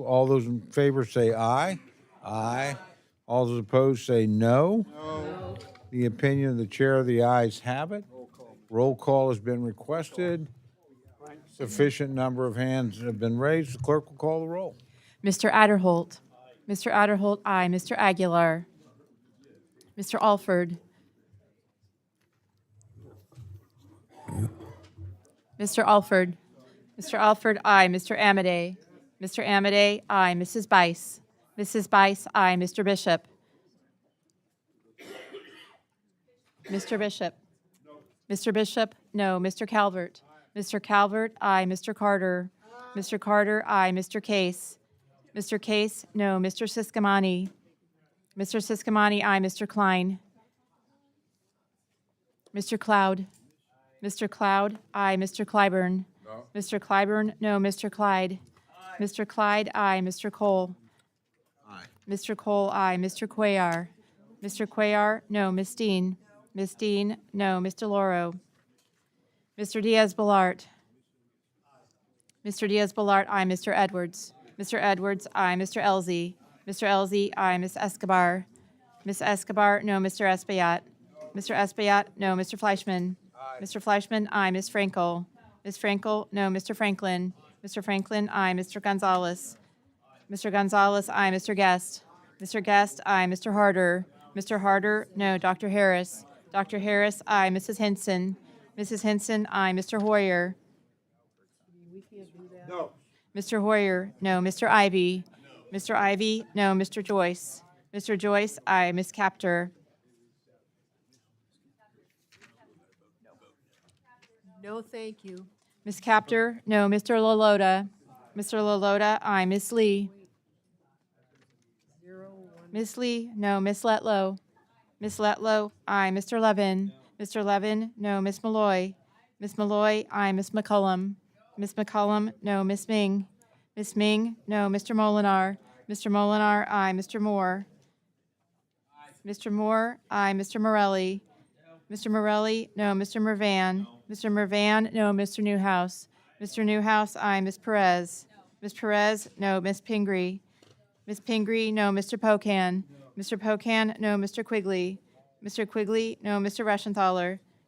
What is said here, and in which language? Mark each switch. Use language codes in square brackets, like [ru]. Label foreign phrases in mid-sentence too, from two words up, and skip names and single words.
[en] All those in favor say aye. Aye. All those opposed say no. No. The opinion of the chair, the ayes have it. Roll call has been requested. Sufficient number of hands have been raised. The clerk will call the roll. Mr. Adderholt. Mr. Adderholt, aye. Mr. Aguilar. Mr. Alford. Mr. Alford. Mr. Alford, aye. Mr. Amade. Mr. Amade, aye. Mrs. Bice. Mrs. Bice, aye. Mr. Bishop. Mr. Bishop. Mr. Bishop, no. Mr. Calvert. Mr. Calvert, aye. Mr. Carter. Mr. Carter, aye. Mr. Case. Mr. Case, no. Mr. Siscomani. Mr. Siscomani, aye. Mr. Klein. Mr. Cloud. Mr. Cloud, aye. Mr. Clyburn. No. Mr. Clyburn, no. Mr. Clyde. Aye. Mr. Clyde, aye. Mr. Cole. Aye. Mr. Cole, aye. Mr. Cuellar. Mr. Cuellar, no. Miss Dean. Miss Dean, no. Mr. Loro. Mr. Diaz-Balart. Mr. Diaz-Balart, aye. Mr. Edwards. Mr. Edwards, aye. Mr. Elzey. Mr. Elzey, aye. Miss Escobar. Miss Escobar, no. Mr. Espaillat. Mr. Espaillat, no. Mr. Fleischman. Aye. Mr. Fleischman, aye. Miss Frankel. Miss Frankel, no. Mr. Franklin. Mr. Franklin, aye. Mr. Gonzalez. Mr. Gonzalez, aye. Mr. Guest. Mr. Guest, aye. Mr. Harder. Mr. Harder, no. Dr. Harris. Dr. Harris, aye. Mrs. Henson. Mrs. Henson, aye. Mr. Hoyer. No. Mr. Hoyer, no. Mr. Ivy. Mr. Ivy, no. Mr. Joyce. Mr. Joyce, aye. Ms. Capter. No, thank you. Ms. Capter, no. Mr. Lalota. Mr. Lalota, aye. Ms. Lee. Ms. Lee, no. Ms. Letlow. Ms. Letlow, aye. Mr. Levin. Mr. Levin, no. Ms. Malloy. Ms. Malloy, aye. Ms. McCullum. Ms. McCullum, no. Ms. Ming. Ms. Ming, no. Mr. Molinar. Mr. Molinar, aye. Mr. Moore. Mr. Moore, aye. Mr. Morelli. Mr. Morelli, no. Mr. Mervan. Mr. Mervan, no. Mr. Newhouse. Mr. Newhouse, aye. Ms. Perez. Ms. Perez, no. Ms. Pingree. Ms. Pingree, no. Mr. Pocan. Mr. Pocan, no. Mr. Quigley. Mr. Quigley, no. Mr. Reschenthaler.